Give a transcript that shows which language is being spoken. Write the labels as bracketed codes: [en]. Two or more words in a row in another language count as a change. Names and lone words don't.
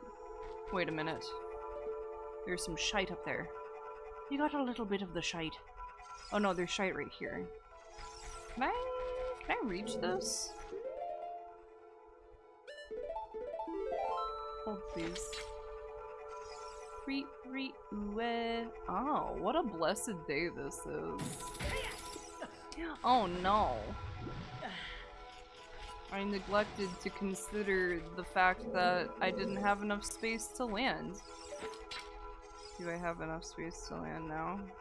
[en] Wait a minute. There's some shite up there. You got a little bit of the shite. Oh no, there's shite right here. Can I reach this? Hold please. Re-re-ooeh. Oh, what a blessed day this is. Oh no. I neglected to consider the fact that I didn't have enough space to land. Do I have enough space to land now?